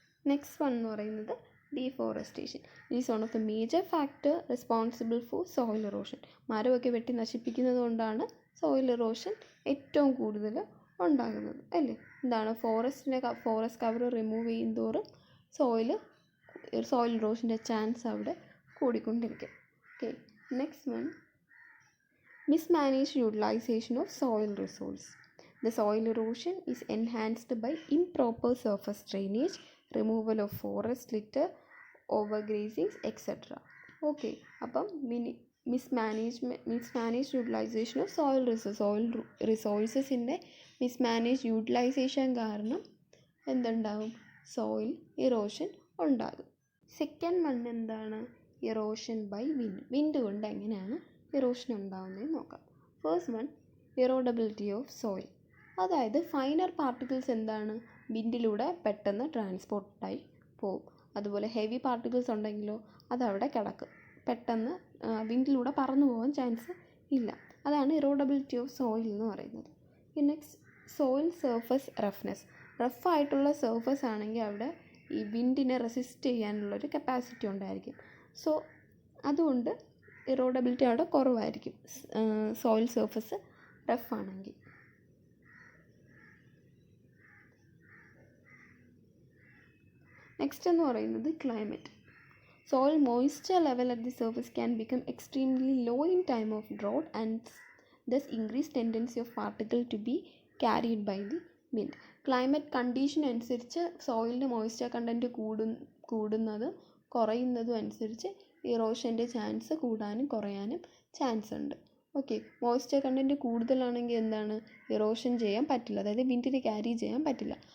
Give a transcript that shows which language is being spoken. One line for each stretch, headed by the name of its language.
Malayalam: Next one എന്ന് പറയുന്നത് deforestation.
English: Is one of the major factor responsible for soil erosion.
Malayalam: മരമൊക്കെ വെട്ടി നശിപ്പിക്കുന്നത് കൊണ്ടാണ് സോയിൽ ഇറോഷൻ ഏറ്റവും കൂടുതൽ ഉണ്ടാകുന്നത് അല്ലേ. എന്താണ്, forest cover remove ചെയ്യുന്തോറും soil ഇറോഷൻ്റെ chance അവിടെ കൂടിക്കൊണ്ടിരിക്കും.
English: Okay, next one mismanaged utilization of soil resource. The soil erosion is enhanced by improper surface drainage, removal of forest litter, overgrazings, etc.
Malayalam: Okay, അപ്പം
English: mismanaged utilization of soil resources
Malayalam: ൻ്റെ mismanaged utilization കാരണം എന്തുണ്ടാകും, soil erosion ഉണ്ടാകും. Second one എന്താണ്, erosion by wind കൊണ്ട് എങ്ങനെയാണ് erosion ഉണ്ടാകുന്നതെന്ന് നോക്കാം. First one ഇറോഡബിലിറ്റി of soil. അതായത് finer particles എന്താണ്, വിൻഡിലൂടെ പെട്ടെന്ന് ട്രാൻസ്പോർട്ടായി പോകും. അതുപോലെ ഹെവി പാർട്ടിക്കിൾസ് ഉണ്ടെങ്കിലോ അതവിടെ കിടക്കും, പെട്ടെന്ന് വിൻഡിലൂടെ പറന്നു പോകാൻ ചാൻസ് ഇല്ല. അതാണ് ഇറോഡബിലിറ്റി ഓഫ് സോയിൽ എന്ന് പറയുന്നത്. Next, soil surface roughness. റഫായിട്ടുള്ള surface ആണെങ്കിൽ അവിടെ ഈ വിൻഡിനെ റെസിസ്റ്റ് ചെയ്യാനുള്ളൊരു കപ്പാസിറ്റി ഉണ്ടായിരിക്കും. സോ അതുകൊണ്ട് ഇറോഡബിലിറ്റി അവിടെ കുറവായിരിക്കും സോയിൽ സർഫസ് റഫാണെങ്കിൽ. നെക്സ്റ്റ് എന്ന് പറയുന്നത് climate.
English: Soil moisture level at the surface can become extremely low in time of drought and thus increase tendency of particle to be carried by the wind.
Malayalam: Climate condition അനുസരിച്ച് സോയിലിൻ്റെ moisture content കൂടുന്നതും കുറയുന്നതും അനുസരിച്ച് ഇറോഷൻ്റെ chance കൂടാനും കുറയാനും chance ഉണ്ട്. Okay, moisture content കൂടുതലാണെങ്കിൽ എന്താണ്, erosion ചെയ്യാൻ പറ്റില്ല, അതായത് വിൻഡിന് ക്യാരി ചെയ്യാൻ പറ്റില്ല.